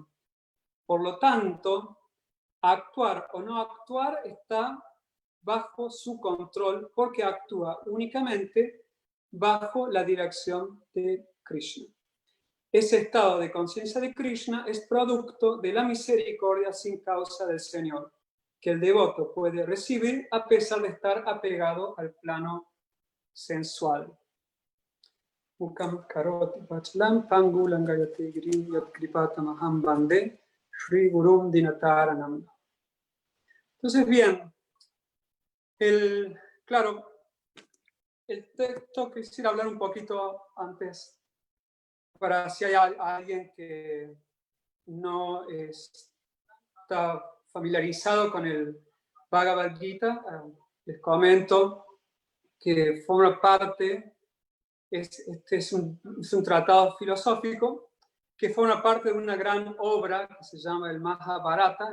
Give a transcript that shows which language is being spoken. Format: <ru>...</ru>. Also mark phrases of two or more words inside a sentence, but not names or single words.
<es>Por lo tanto, actuar o no actuar está bajo su control porque actúa únicamente bajo la dirección de Krishna. Ese estado de conciencia de Krishna es producto de la misericordia sin causa del Señor, que el devoto puede recibir a pesar de estar apegado al plano sensual.</es> <sa>Mukam karoti vachalam pangulam gayate girim yat kripatamaham bande Shri Gurum Dinataranam.</sa> <es>Entonces, bien, claro, el texto quisiera hablar un poquito antes, para si hay alguien que no está familiarizado con el Bhagavad Gita, les comento que forma parte, este es un tratado filosófico que forma parte de una gran obra que se llama el Mahabharata.</es>